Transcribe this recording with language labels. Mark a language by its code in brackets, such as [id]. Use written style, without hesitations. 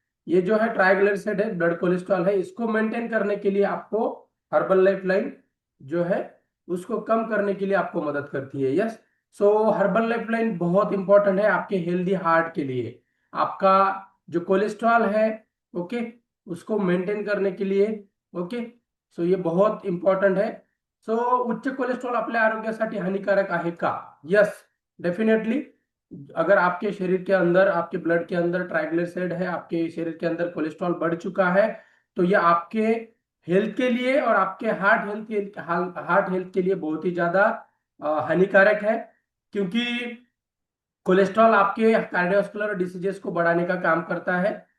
[hi] ये जो है ट्राइग्लिसराइड है, ब्लड कोलेस्ट्रॉल है. इसको मेंटेन करने के लिए आपको हर्बल लाइफ लाइन जो है उसको कम करने के लिए आपको मदद करती है. यस. सो हर्बल लाइफ लाइन बहुत इंपॉर्टेंट है आपके हेल्दी हार्ट के लिए. आपका जो कोलेस्ट्रॉल है, ओके, उसको मेंटेन करने के लिए. ओके. सो ये बहुत इंपॉर्टंट है. [mr] सो उच्च कोलेस्ट्रॉल आपल्या आरोग्यासाठी हानिकारक आहे का? [en] Yes, definitely. [hi] अगर आपके शरीर के अंदर, आपके ब्लड के अंदर ट्राइग्लिसराइड है, आपके शरीर के अंदर कोलेस्ट्रॉल बढ़ चुका है, तो ये आपके हेल्थ के लिए और आपके हार्ट हेल्थ के लिए बहुत ही ज्यादा हानिकारक है. क्योंकि कोलेस्ट्रॉल आपके कार्डियोवास्कुलर डिसीजेस को बढ़ाने का काम करता है.